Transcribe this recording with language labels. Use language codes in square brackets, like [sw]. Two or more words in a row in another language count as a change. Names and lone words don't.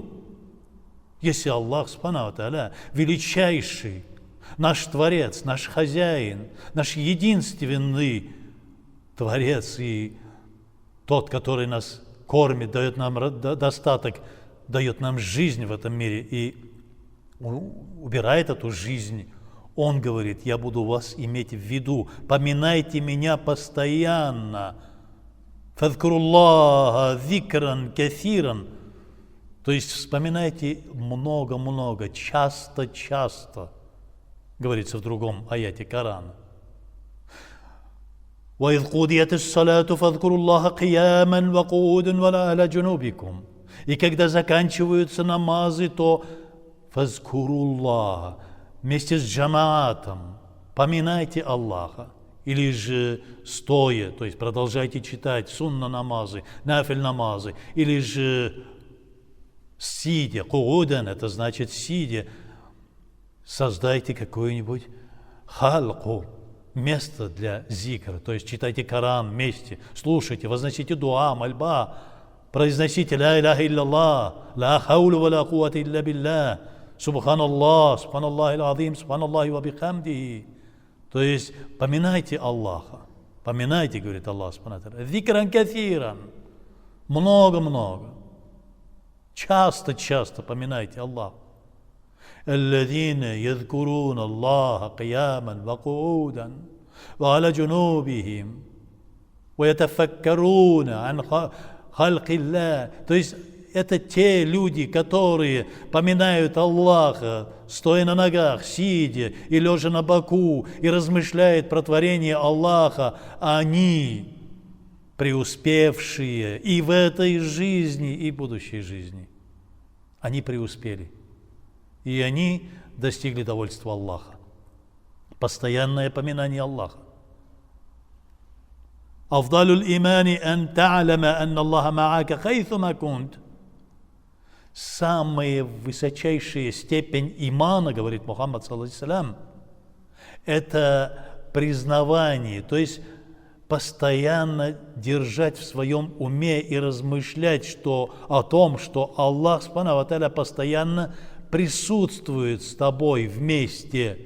[ru] Если [ar] الله سبحانه وتعالى [ru] величайший, наш Творец, наш Хозяин, наш единственный Творец и тот, который нас кормит, дает нам достаток, дает нам жизнь в этом мире и убирает эту жизнь, Он говорит: я буду вас иметь в виду, поминайте меня постоянно. [ar] فاذكروا الله ذكرا كثيرا, [ru] то есть вспоминайте много-много, часто-часто, говорится в другом аяте Корана. [ar] وَإِذْ قُضِيَتِ الصَّلَاةُ فَاذْكُرُوا اللَّهَ قِيَامًا وَقُعُودًا وَعَلَى جُنُوبِكُمْ. [ru] И когда заканчиваются намазы, то фазкуруллах, вместе с джамаатом поминайте Аллаха. Или же стоя, то есть продолжайте читать сунна намазы, нафиль намазы. Или же сидя, куудан, это значит сидя, создайте какую-нибудь халку, место для зикра, то есть читайте Коран вместе, слушайте, возносите дуа, мольба, произносите [ar] لا إله إلا الله، لا حول ولا قوة إلا بالله، سبحان الله، سبحان الله العظيم، سبحان الله وبحمده. [ru] То есть поминайте Аллаха, поминайте, говорит [ar] الله سبحانه وتعالى, ذكرا كثيرا, [ru] много-много, часто поминайте Аллаха. [ar] الذين يذكرون الله قياما وقعودا وعلى جنوبهم ويتفكرون عن خلق الله. [ru] То есть это те люди, которые поминают Аллаха, стоя на ногах, сидя и лежа на боку, и размышляют про творение Аллаха. Они преуспевшие и в этой жизни, и в будущей жизни. Они преуспели. И они достигли довольства Аллаха. Постоянное поминание Аллаха. [ar] أفضل الإيمان أن تعلم أن الله معك حيثما كنت. [ru] Самая высочайшая степень имана, говорит Мухаммад саллаллаху, это признавание, то есть постоянно держать в своем уме и размышлять о том, что [ar] الله سبحانه وتعالى [ru] постоянно присутствует с тобой вместе.